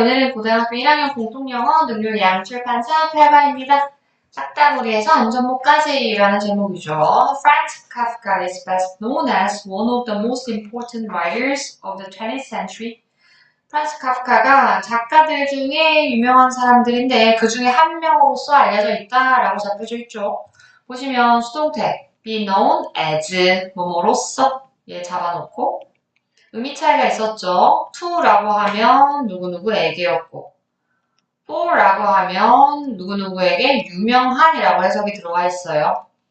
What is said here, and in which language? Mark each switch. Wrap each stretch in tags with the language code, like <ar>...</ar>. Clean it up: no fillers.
<ko>오늘은 고등학교 1학년 공통영어 능률 양출판사 8과입니다. 짝다구리에서 안전모까지라는 제목이죠.</ko> <en>Franz Kafka is best known as one of the most important writers of the 20th century.</en> <ko>프란츠 카프카가 작가들 중에 유명한 사람들인데 그 중에 한 명으로서 알려져 있다라고 잡혀져 있죠. 보시면 수동태 be known as 뭐뭐로서 얘 잡아놓고 의미 차이가 있었죠. to라고 하면 누구누구에게였고 for라고 하면 누구누구에게 유명한이라고 해석이 들어가 있어요.</ko>